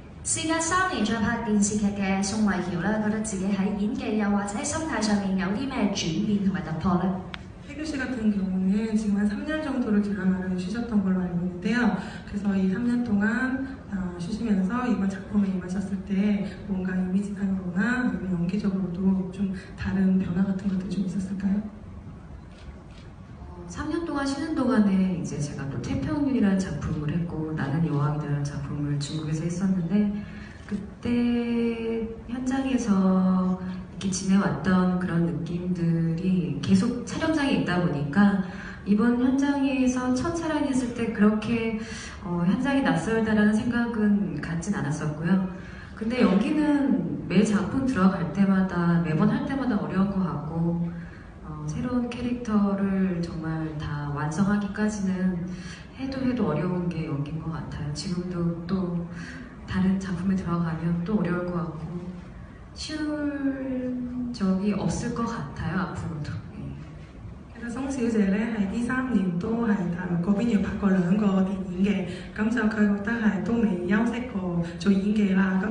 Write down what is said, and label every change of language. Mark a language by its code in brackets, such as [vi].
[yue] 事隔3年再拍電視劇嘅宋慧喬咧，覺得自己喺演技又或者心態上面有啲咩轉變同埋突破咧？ [ko] 혜교 씨 같은 경우는 지금 한 3년 정도를 드라마를 쉬셨던 걸로 알고 있는데요. 그래서 이 3년 동안 쉬시면서 이번 작품에 임하셨을 때 뭔가 이미지상으로나 아니면 연기적으로도 좀 다른 변화 같은 것들이 좀 있었을까요? 3년 동안 쉬는 동안에 이제 제가 또 태평윤이라는 작품을 했고 나는 여왕이라는 작품을 중국에서 했었는데 그때 현장에서 이렇게 지내왔던 그런 느낌들이 계속 촬영장에 있다 보니까 이번 현장에서 첫 촬영했을 때 그렇게 현장이 낯설다라는 생각은 갖진 않았었고요. 근데 연기는 매 작품 들어갈 때마다 매번 할 때마다 어려운 것 같고 새로운 캐릭터를 정말 다 완성하기까지는 해도 어려운 게 연기인 것 같아요. 지금도 또 다른 작품에 들어가면 또 어려울 것 같고 쉬운 적이 없을 것 같아요, 앞으로도. [yue] 其實宋小姐咧係呢3年都係大陸嗰邊要拍過2個電影嘅，咁就佢覺得係都未休息過做演技啦。